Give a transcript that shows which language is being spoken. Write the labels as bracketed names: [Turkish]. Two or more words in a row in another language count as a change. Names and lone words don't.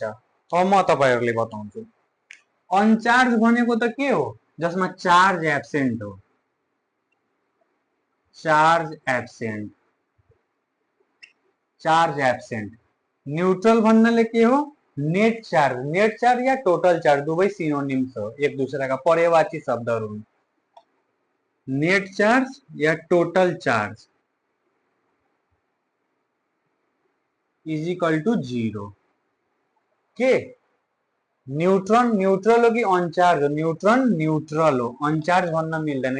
[Nepali] अब म तपाईहरुले बताउँछु। अनचार्ज भनेको त के हो? जसमा [English] charge absent [Nepali] हो। [English] charge absent. [Nepali] न्यूट्रल भन्नाले के हो? [English] net charge. net charge [Nepali] या [English] total charge [Nepali] दुवै सिनोनिम्स हो, [Hindi] एक दूसरे का पर्यायवाची [Nepali] शब्दहरु हुन्। [English] net charge या total charge is equal to 0। [Nepali] के न्यूट्रन न्यूट्रल हो कि अनचार्ज हो? न्यूट्रन न्यूट्रल हो, अनचार्ज भन्न मिल्दैन।